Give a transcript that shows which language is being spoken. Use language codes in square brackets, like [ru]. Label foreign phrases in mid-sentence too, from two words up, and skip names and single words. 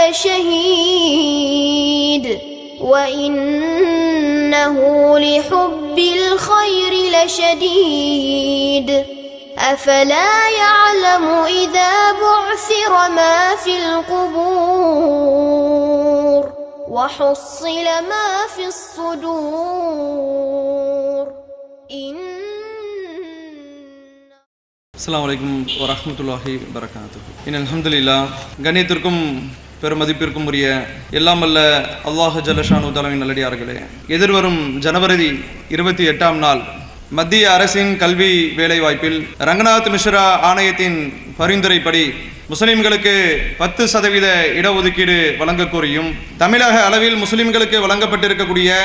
[ar] لشهيد وإنه لحب الخير لشديد أفلا يعلم إذا بعثر ما في القبور وحصل ما في الصدور السلام عليكم ورحمة الله وبركاته. [ta] அல்ஹம்துலில்லாஹ். கண்ணியத்திற்கும் பெருமதிப்பிற்கும் உரிய எல்லாம் வல்ல அல்லாஹ் [ar] جل شأنه تعالى [ta] நல்லடியார்களே, எதிர்வரும் ஜனவரி 28ஆம் நாள் மத்திய அரசின் கல்வி வேலைவாய்ப்பில் ரங்கநாத் மிஸ்ரா ஆணையத்தின் பரிந்துரைப்படி முஸ்லிம்களுக்கு 10% இடஒதுக்கீடு வழங்க கோரியும், தமிழக அளவில் முஸ்லிம்களுக்கு வழங்கப்பட்டிருக்கக்கூடிய